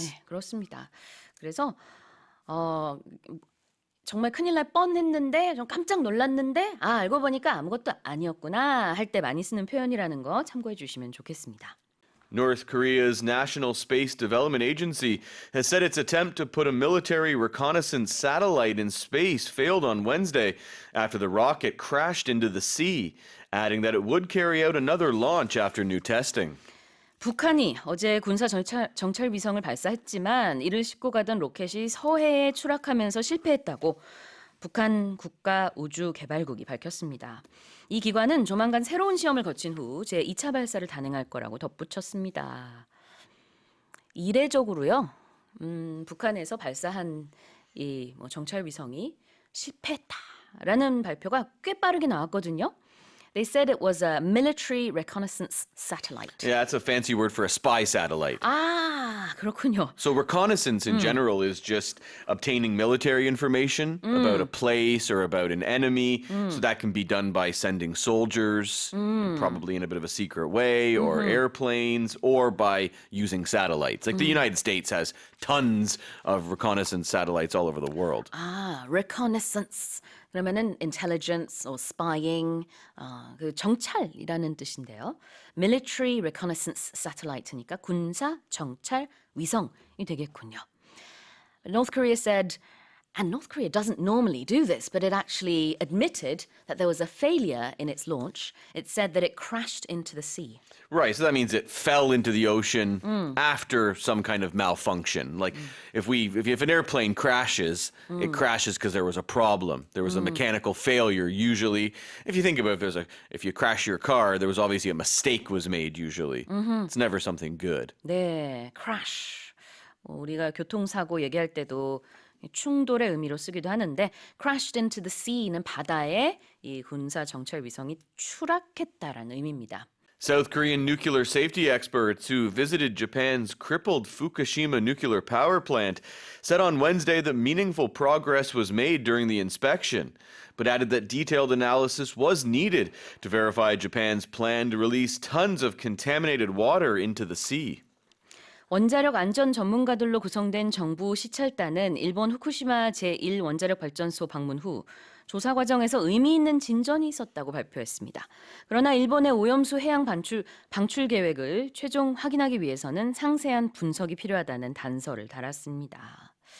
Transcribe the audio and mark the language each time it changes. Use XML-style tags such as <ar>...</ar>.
<ko>네, 그렇습니다. 그래서 정말 큰일 날 뻔했는데 좀 깜짝 놀랐는데 알고 보니까 아무것도 아니었구나 할 때 많이 쓰는 표현이라는 거 참고해 주시면 좋겠습니다.</ko> <en>North Korea's National Space Development Agency has said its attempt to put a military reconnaissance satellite in space failed on Wednesday after the rocket crashed into the sea, adding that it would carry out another launch after new testing.</en> <ko>북한이 어제 군사 정찰 위성을 발사했지만 이를 싣고 가던 로켓이 서해에 추락하면서 실패했다고 북한 국가우주개발국이 밝혔습니다. 이 기관은 조만간 새로운 시험을 거친 후 제2차 발사를 단행할 거라고 덧붙였습니다. 이례적으로요, 북한에서 발사한 이 정찰 위성이 실패했다라는 발표가 꽤 빠르게 나왔거든요.</ko> <en>They said it was a military reconnaissance satellite. Yeah, that's a fancy word for a spy satellite.</en> <ko>그렇군요.</ko> <en>So reconnaissance in general is just obtaining military information about a place or about an enemy. So that can be done by sending soldiers, probably in a bit of a secret way, or airplanes, or by using satellites. Like the United States has tons of reconnaissance satellites all over the world. reconnaissance.</en> <ko>그러면은</ko> <en>intelligence or spying,</en> <ko>그 정찰이라는 뜻인데요.</ko> <en>Military reconnaissance satellite니까</en> <ko>군사 정찰 위성이 되겠군요.</ko> <en>North Korea said And North Korea doesn't normally do this, but it actually admitted that there was a failure in its launch. It said that it crashed into the sea. Right, so that means it fell into the ocean after some kind of malfunction. Like if an airplane crashes, it crashes because there was a problem. There was a mechanical failure. Usually, if you think about it, if you crash your car, there was obviously a mistake was made usually. It's never something good.</en> <ko>네, crash. 우리가 교통사고 얘기할 때도 충돌의 의미로 쓰기도 하는데 crashed into the sea는 바다에 이 군사 정찰 위성이 추락했다라는 의미입니다.</ko> <en>South Korean nuclear safety experts who visited Japan's crippled Fukushima nuclear power plant said on Wednesday that meaningful progress was made during the inspection, but added that detailed analysis was needed to verify Japan's plan to release tons of contaminated water into the sea.</en> <ko>원자력 안전 전문가들로 구성된 정부 시찰단은 일본 후쿠시마 제1원자력 발전소 방문 후 조사 과정에서 의미 있는 진전이 있었다고 발표했습니다. 그러나 일본의 오염수 해양 방출 계획을 최종 확인하기 위해서는 상세한 분석이 필요하다는 단서를 달았습니다.</ko>